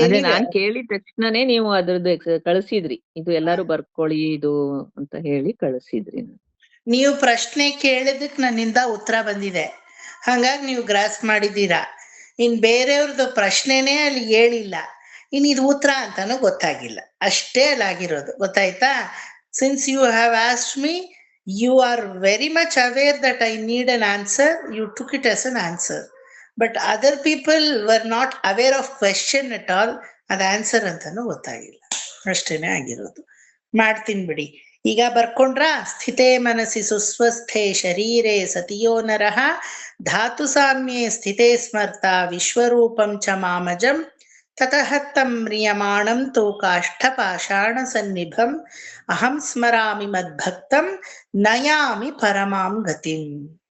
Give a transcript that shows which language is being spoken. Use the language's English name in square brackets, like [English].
[Kannada] ಅದೇ ನಾನ್ ಕೇಳಿದ ತಕ್ಷಣನೇ ನೀವು ಅದ್ರದ್ದು ಕಳಿಸಿದ್ರಿ, ಇದು ಎಲ್ಲಾರು ಬರ್ಕೊಳ್ಳಿ ಇದು ಅಂತ ಹೇಳಿ ಕಳಿಸಿದ್ರಿ. ನೀವು ಪ್ರಶ್ನೆ ಕೇಳಿದಕ್ ನನ್ನಿಂದ ಉತ್ತರ ಬಂದಿದೆ, ಹಂಗಾಗಿ ನೀವು ಗ್ರಾಸ್ ಮಾಡಿದ್ದೀರಾ. ಇನ್ ಬೇರೆಯವ್ರದ್ದು ಪ್ರಶ್ನೆನೇ ಅಲ್ಲಿ ಹೇಳಿಲ್ಲ, ಇನ್ ಇದು ಉತ್ತರ ಅಂತಾನು ಗೊತ್ತಾಗಿಲ್ಲ, ಅಷ್ಟೇ ಅಲ್ಲಾಗಿರೋದು. ಗೊತ್ತಾಯ್ತಾ? [English] Since you have asked me, you are very much aware that I need an answer, you took it as an answer. But other people were not aware of question at all, [Kannada] ಅದು answer ಅಂತಾನು ಗೊತ್ತಾಗಿಲ್ಲ, ಅಷ್ಟೇನೆ ಆಗಿರೋದು. ಮಾಡ್ತೀನಿ ಬಿಡಿ. ಈಗ ಬರ್ಕೊಂಡ್ರ? [Sanskrit] ಸ್ಥಿತೇ ಮನಸಿ ಸುಸ್ವಸ್ಥೆ ಶರೀರೆ ಸತಿಯೋ ನರಃ ಧಾತು ಸಾಮ್ಯೆ ಸ್ಥಿತೇ ಸ್ಮರ್ತ ವಿಶ್ವರೂಪಂ ಚ ಮಾಮಜಂ ತತಃ ತಂ ಮ್ರಿಯಮಾಣಂ ತು ಕಾಷ್ಠಪಾಷಾಣ ಸನ್ನಿಭಂ ಅಹಂ ಸ್ಮರಾಮಿ ಮದ್ಭಕ್ತಂ ನಯಾಮಿ ಪರಮಾಂ ಗತಿಂ.